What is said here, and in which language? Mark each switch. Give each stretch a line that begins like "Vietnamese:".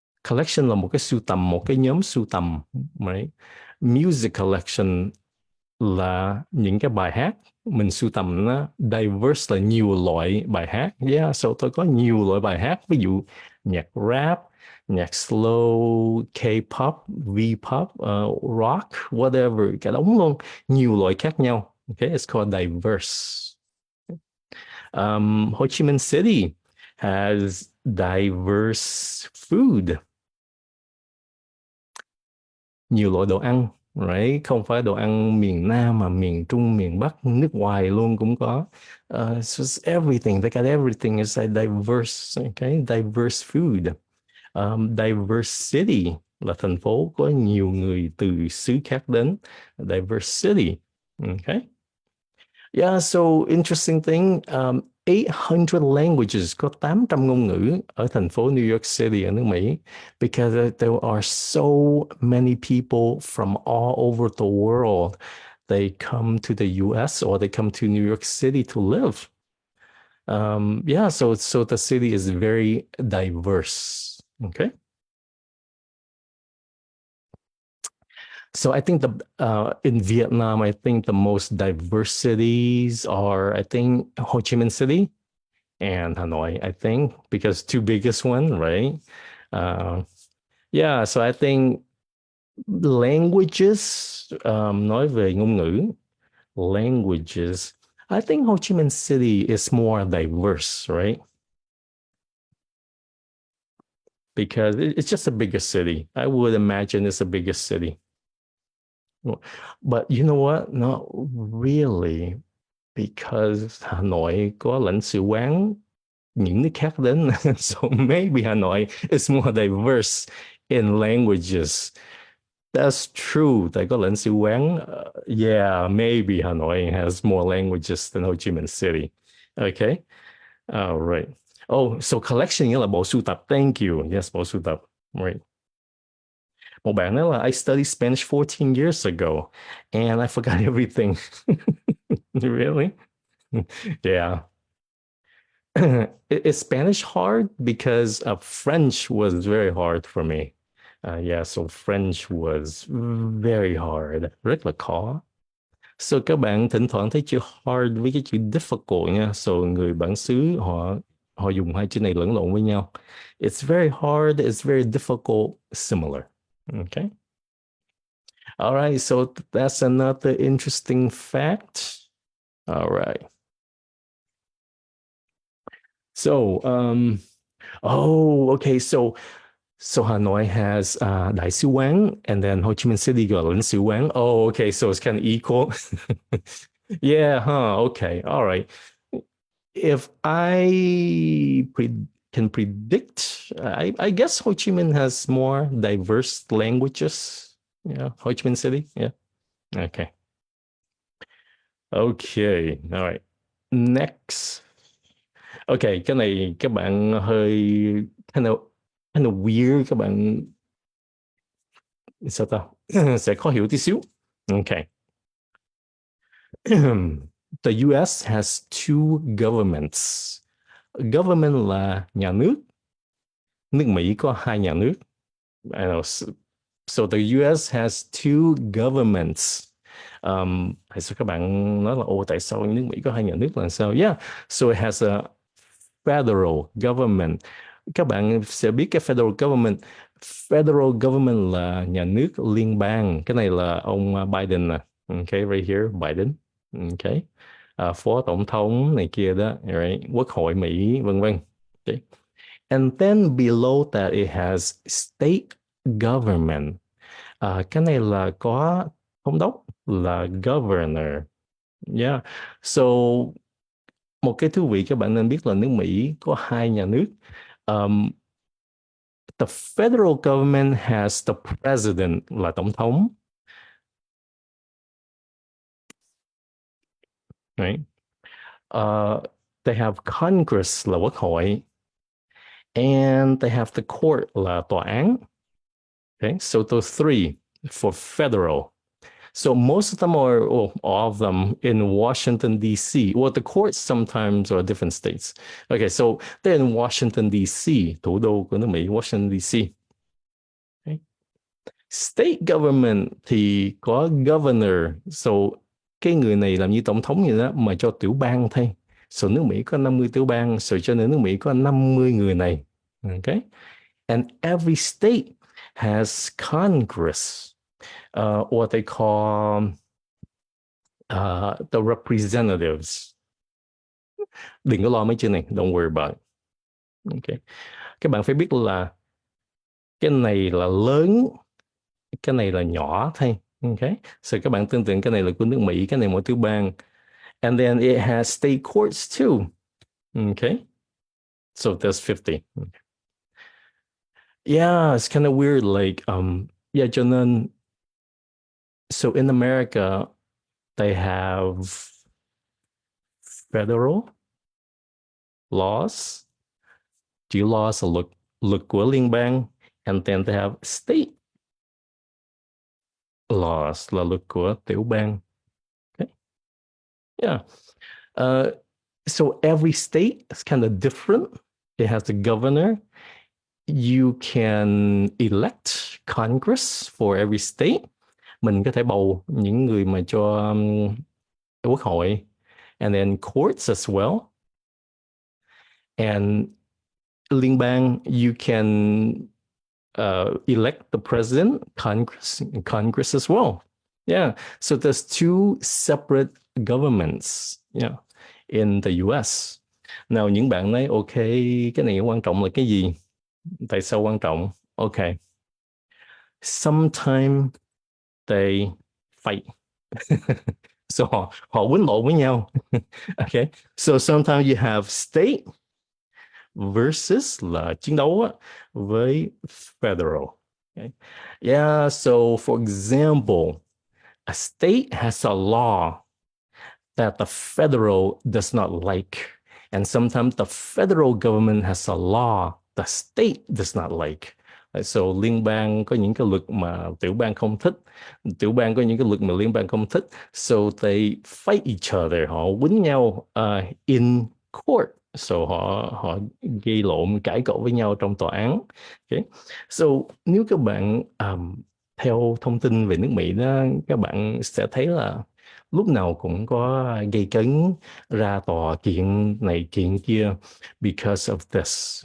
Vietnamese: Collection là một cái sưu tầm, một cái nhóm sưu tầm. Right? Music collection là những cái bài hát mình sưu tầm nó. Diverse là nhiều loại bài hát.
English: Yeah, so
Vietnamese: tôi có nhiều loại bài hát. Ví dụ nhạc rap, nhạc slow, K-pop, V-pop, rock, whatever, cả đống luôn. Nhiều loại khác nhau.
English: Okay, it's called diverse. Ho Chi Minh City has diverse food.
Vietnamese: Nhiều loại đồ ăn, right? Không phải đồ ăn miền Nam mà miền Trung, miền Bắc, nước ngoài luôn cũng có.
English: So it's everything. They got everything. It's like diverse, okay? Diverse food.
Vietnamese: Diverse city là thành phố có nhiều người từ xứ khác đến.
English: Diverse city. Okay. Yeah, so interesting thing. 800 languages,
Vietnamese: có 800 ngôn ngữ ở thành phố New York City ở nước Mỹ,
English: because there are so many people from all over the world. They come to the US or they come to New York City to live. Yeah, so the city is very diverse. Okay. So I think in Vietnam, I think the most diverse cities are, I think, Ho Chi Minh City and Hanoi, I think, because two biggest one, right? Uh, yeah, so I think languages,
Vietnamese: nói về ngôn ngữ,
English: languages, I think Ho Chi Minh City is more diverse, right? Because it's just a bigger city. I would imagine it's a bigger city. But you know what? Not really, because
Vietnamese: Hà Nội có lãnh sự quán những nước khác đến.
English: So maybe Hà Nội is more diverse in languages. That's true.
Vietnamese: Tại có lãnh sự quán.
English: Yeah, maybe Hà Nội has more languages than Ho Chi Minh City. Okay. All right.
Vietnamese: Oh, so collection nghĩa là bộ sưu tập.
English: Thank you. Yes,
Vietnamese: bộ sưu tập.
English: Right.
Vietnamese: Một bạn nói là
English: I studied Spanish 14 years ago and I forgot everything. Really? Yeah. Is Spanish hard? Because French was very hard for me. Yeah, so French was very hard.
Vietnamese: Rất là khó. So các bạn thỉnh thoảng thấy chữ hard với cái chữ difficult nha. So người bản xứ họ họ dùng hai chữ này lẫn lộn với nhau.
English: It's very hard, it's very difficult, similar. Okay. All right, so that's another interesting fact. All right. So, oh, okay. So Hanoi has Đại sứ quán, and then Ho Chi Minh City got lãnh sứ quán. Oh, okay. So it's kind of equal. Yeah, huh. Okay. All right. If I can predict, I guess Ho Chi Minh has more diverse languages. Yeah, Ho Chi Minh City. Yeah. Okay. Okay. All right. Next.
Vietnamese: Okay, cái này các bạn hơi
English: kind of weird,
Vietnamese: các bạn sao ta sẽ khó hiểu tí xíu.
English: Okay. The US has two governments.
Vietnamese: Government là nhà nước. Nước Mỹ có hai nhà nước.
English: I know. So the US has two governments.
Vietnamese: Tại sao các bạn nói là tại sao nước Mỹ có hai nhà nước là sao?
English: Yeah, so it has a federal government.
Vietnamese: Các bạn sẽ biết cái federal government. Federal government là nhà nước liên bang. Cái này là ông Biden nè.
English: Okay, right here,
Vietnamese: Biden. Okay. Phó tổng thống này kia đó, right? Quốc hội Mỹ, vân vân. Okay.
English: And then below that it has state government.
Vietnamese: Cái này là có thống đốc là governor. Yeah. So một cái thú vị các bạn nên biết là nước Mỹ có hai nhà nước.
English: Um, the federal government has the president
Vietnamese: là tổng thống.
English: Right? They have Congress
Vietnamese: là quốc hội.
English: And they have the court
Vietnamese: là tòa án.
English: Okay, so those three for federal. So most of them are, well, all of them in Washington, D.C. Well, the courts sometimes are different states. Okay, so they're in Washington, D.C.
Vietnamese: thủ đô của nước Mỹ, Washington, D.C. Okay.
English: State government
Vietnamese: thì có governor. So cái người này làm như tổng thống vậy đó mà cho tiểu bang thôi. So nước Mỹ có 50 tiểu bang. So cho nên nước Mỹ có 50 người này.
English: Okay. And every state has Congress. What they call the representatives.
Vietnamese: Đừng có lo mấy chữ này,
English: don't worry about it.
Vietnamese: Okay. Các bạn phải biết là cái này là lớn, cái này là nhỏ thôi. Okay. So các bạn tưởng tượng cái này là của nước Mỹ, cái này mỗi tiểu bang.
English: And then it has state courts too. Okay. So there's 50. Okay. Yeah, it's kind of weird. Like, yeah,
Vietnamese: cho nên,
English: so in America, they have federal laws.
Vietnamese: Chữ laws là luật của liên bang.
English: And then they have state laws
Vietnamese: là luật của tiểu bang.
English: Okay. Yeah. So every state is kind of different. It has the governor. You can elect Congress for every state.
Vietnamese: Mình có thể bầu những người mà cho quốc hội.
English: And then courts as well. And
Vietnamese: liên bang,
English: you can elect the president, Congress as well. Yeah. So there's two separate governments, yeah, in the US.
Vietnamese: Nào những bạn nói, ok, cái này quan trọng là cái gì? Tại sao quan trọng? Okay.
English: Sometimes they fight.
Vietnamese: So họ quýnh lộn với nhau. Okay.
English: So sometimes you have state versus
Vietnamese: là chiến đấu với
English: federal. Okay. Yeah, so for example, a state has a law that the federal does not like. And sometimes the federal government has a law the state does not like.
Vietnamese: So liên bang có những cái luật mà tiểu bang không thích. Tiểu bang có những cái luật mà liên bang không thích.
English: So they fight each other.
Vietnamese: Họ quýnh nhau
English: in court.
Vietnamese: So họ gây lộn, cãi cọ với nhau trong tòa án. Okay. So nếu các bạn theo thông tin về nước Mỹ đó, các bạn sẽ thấy là lúc nào cũng có gây cấn, ra tòa kiện này kiện kia
English: because of this.